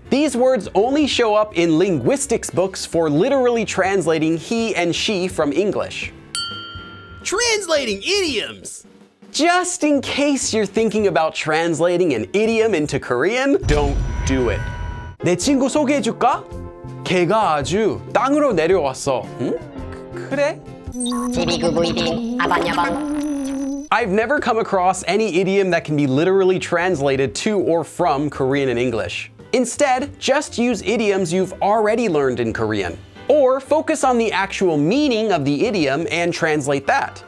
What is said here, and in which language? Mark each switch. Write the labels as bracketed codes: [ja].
[en] These words only show up in linguistics books for literally translating he and she from English. Translating idioms! Just in case you're thinking about translating an idiom into Korean, don't do it. [ko] 내 친구 소개해줄까? 걔가 아주 땅으로 내려왔어. 응? 그래? [en] I've never come across any idiom that can be literally translated to or from Korean and English. Instead, just use idioms you've already learned in Korean. Or focus on the actual meaning of the idiom and translate that.